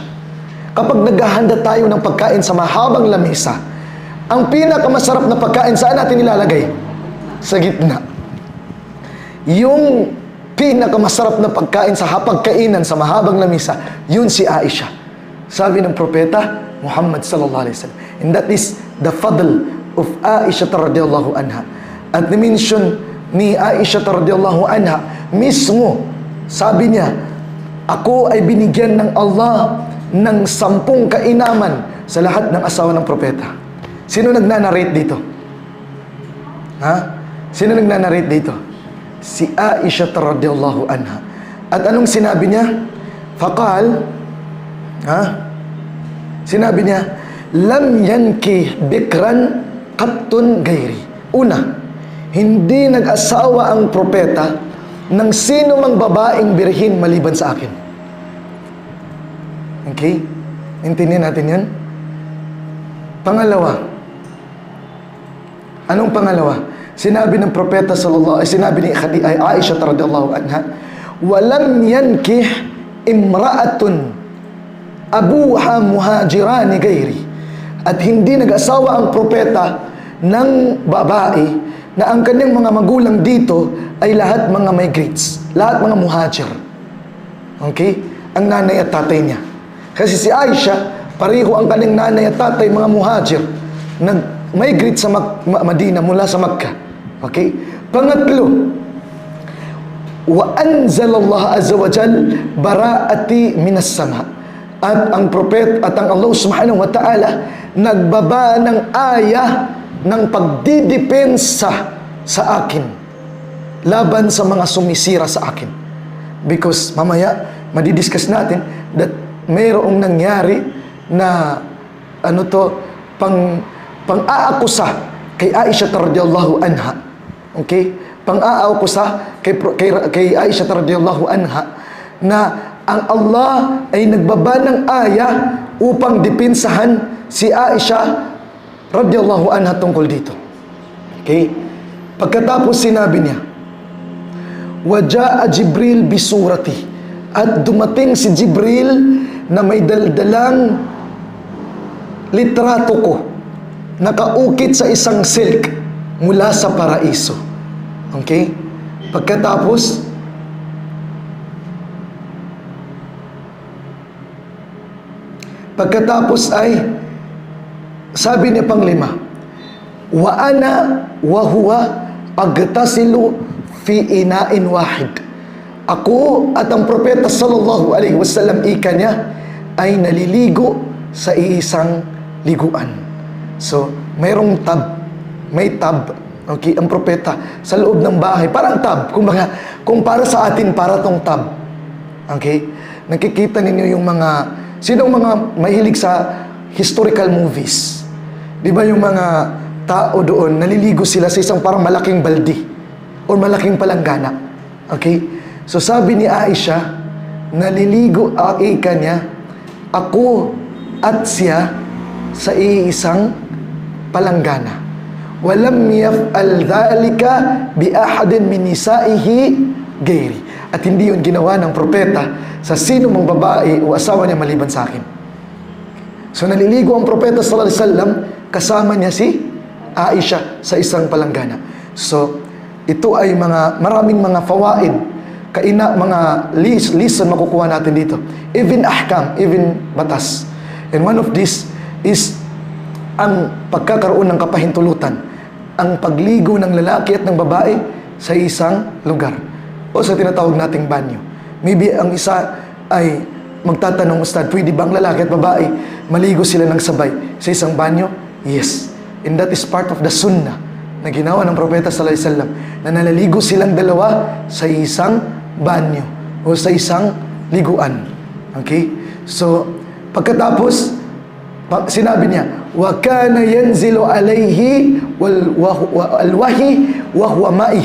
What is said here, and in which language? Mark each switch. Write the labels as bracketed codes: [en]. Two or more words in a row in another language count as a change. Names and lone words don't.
[tl] Kapag naghahanda tayo ng pagkain sa mahabang lamesa, ang pinakamasarap na pagkain, saan natin ilalagay? Sa gitna. Yung pinakamasarap na pagkain sa hapagkainan sa mahabang lamesa, yun si Aisha. Sabi ng propeta Muhammad [ar] صلى الله عليه وسلم. [en] And that is the fadl of Aisha [ar] رضي الله عنها. [tl] At ni-mention ni Aisha [ar] رضي الله عنها [tl] mismo, sabi niya, ako ay binigyan ng Allah ng 10 kainaman sa lahat ng asawa ng propeta. Sino nagnanarrate dito? Ha? Sino nagnanarrate dito? Si Aisha [ar] رضي الله عنها. [tl] At anong sinabi niya? Faqal, sinabi niya, [ar] لم ينكح بكرا قط غيري. [tl] Una, hindi nag-asawa ang propeta ng sino mang babaeng birhin maliban sa akin. Okay? Intindihan natin yan? Pangalawa, anong pangalawa? Sinabi ng propeta sinabi ni Aisha [ar] رضي الله عنها, ولم ينكح امرأة أبواها مهاجران غيري. [tl] At hindi nag-asawa ang propeta ng babae na ang kanyang mga magulang dito ay lahat mga migrants, lahat mga muhajir. Okay? Ang nanay at tatay niya. Kasi si Aisha, pareho ang kanyang nanay at tatay mga muhajir, nag-migrate sa Madina mula sa Makkah. Okay? Pangatlo, [ar] وأنزل الله عز وجل براءتي من السماء. [tl] At ang propet at ang Allah [ar] سبحانه وتعالى [tl] nagbaba ng aya ng pagdidepensa sa akin laban sa mga sumisira sa akin. Because mamaya madidiscuss natin that mayroong nangyari na pang-aakusa kay Aisha [ar] رضي الله عنها. [tl] Okay? Pang-aakusa kay Aisha [ar] رضي الله عنها [tl] na ang Allah ay nagbaba ng aya upang depensahan si Aisha [ar] رضي الله عنها [tl] tungkol dito. Okay? Pagkatapos sinabi niya, [ar] وجاء جبريل بصورتي. [tl] At dumating si Jibril na may daldalang litrato ko, nakaukit sa isang silk mula sa paraiso. Okay? Pagkatapos ay sabi niya panglima, [ar] وأنا وهو نغتسل في إناء واحد. [tl] Ako at ang propeta [ar] صلى الله عليه وسلم [tl] ika niya ay naliligo sa isang liguan. So, mayroong tab. May tab. Okay, ang propeta sa loob ng bahay, parang tab. Kung para sa atin, para tong tab. Okay? Nakikita ninyo yung sinong mga mahilig sa historical movies? Di ba yung mga tao doon, naliligo sila sa isang parang malaking baldi o malaking palanggana. Okay? So sabi ni Aisha, naliligo ika niya, ako at siya sa iisang palanggana. [ar] ولم يفعل ذلك بأحد من نسائه غيري. [tl] At hindi yun ginawa ng propeta sa sino mang babae o asawa niya maliban sa akin. So naliligo ang propeta [ar] صلى الله عليه وسلم, [tl] kasama niya si Aisha sa isang palanggana. So ito ay maraming mga fawaid, mga lesson makukuha natin dito. Even ahkam, even batas. [en] And one of this is [tl] ang pagkakaroon ng kapahintulutan, ang pagligo ng lalaki at ng babae sa isang lugar o sa tinatawag nating banyo. Maybe ang isa ay magtatanong, Ustad, pwede bang lalaki at babae maligo sila ng sabay sa isang banyo? [en] Yes. And that is part of the sunnah [tl] na ginawa ng propeta [ar] صلى الله عليه وسلم, [tl] na nalaligo silang dalawa sa isang banyo o sa isang liguan. Okay? So, pagkatapos, sinabi niya, [ar] وكان ينزل عليه الوحي وهو معي.